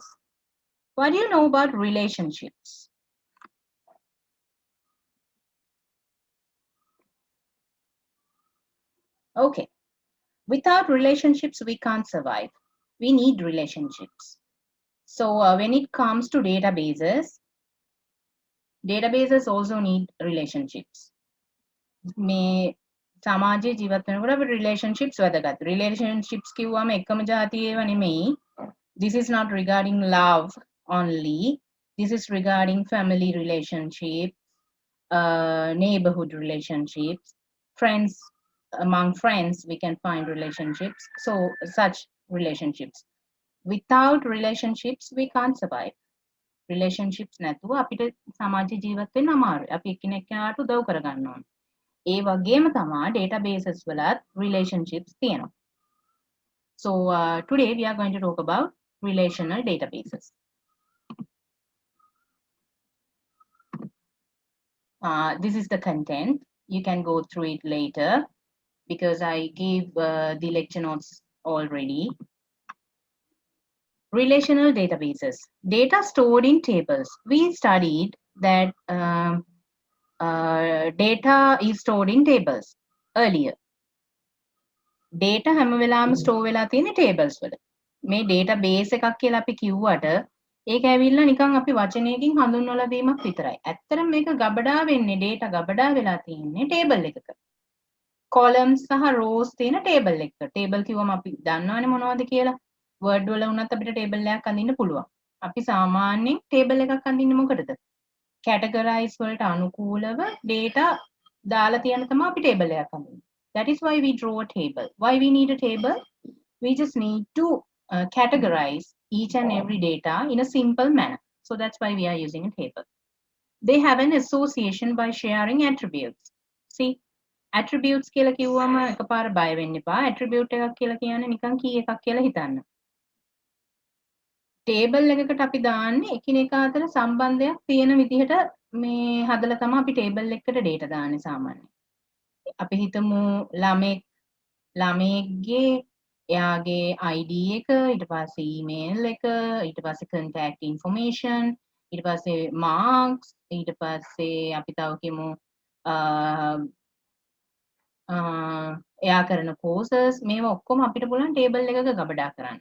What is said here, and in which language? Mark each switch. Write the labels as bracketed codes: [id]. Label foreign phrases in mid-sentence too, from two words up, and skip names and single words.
[en] What do you know about relationships? Okay, without relationships, we can't survive. We need relationships. So when it comes to databases also need relationships. [si] මේ සමාජයේ ජීවත් වෙනකොට අපේ relationships වැදගත්. Relationships කිව්වම එකම જાතිය ඒවා නෙමෙයි. [en] This is not regarding love only. This is regarding family relationships, neighborhood relationships, friends. Among friends, we can find relationships. So, such relationships. Without relationships, we can't survive. [si] Relationships නැතුව අපිට සමාජ ජීවත් වෙන්න අමාරුයි. අපි එකිනෙකාට උදව් කරගන්න ඕනේ. ඒ වගේම තමයි databases වලත් relationships තියෙනවා. [en] So, today we are going to talk about relational databases. This is the content. You can go through it later because I gave the lecture notes already. Relational databases. Data stored in tables. We studied that data is stored in tables earlier. [si] Data හැම වෙලාවෙම store වෙලා තියෙන tables වල. මේ database එකක් කියලා අපි කිව්වට ඒක ඇවිල්ලා නිකන් අපි වචනයකින් හඳුන්වලා දීමක් විතරයි. ඇත්තටම මේක ගබඩා වෙන්නේ data ගබඩා වෙලා තියෙන්නේ table එකක. columns සහ rows තියෙන table එකක. table කිව්වම අපි දන්නවනේ මොනවද කියලා. word වල වුණත් අපිට table එකක් අඳින්න පුළුවන්. අපි සාමාන්‍යයෙන් table එකක් අඳින්නේ මොකටද? categorize වලට අනුකූලව data දාලා තියන තමයි අපි table එකක් අඳින්නේ. [en] That is why we draw a table. Why we need a table? We just need to categorize each and every data in a simple manner. So that's why we are using a table. They have an association by sharing attributes. [si] See, attributes කියලා කිව්වම එකපාර බය වෙන්න එපා. attribute එකක් කියලා කියන්නේ නිකන් key එකක් කියලා හිතන්න. table එකකට අපි දාන්නේ එකිනෙකා අතර සම්බන්ධයක් තියෙන විදිහට මේ හදලා තමයි අපි table එකකට data දාන්නේ සාමාන්‍යයෙන්. අපි හිතමු ළමෙක්ගේ එයාගේ ID එක, ඊට පස්සේ email එක, ඊට පස්සේ [en] contact information, [si] ඊට පස්සේ marks, ඊට පස්සේ අපි තව කියමු එයා කරන courses මේවා ඔක්කොම අපිට පුළුවන් table එකක ගබඩා කරන්න.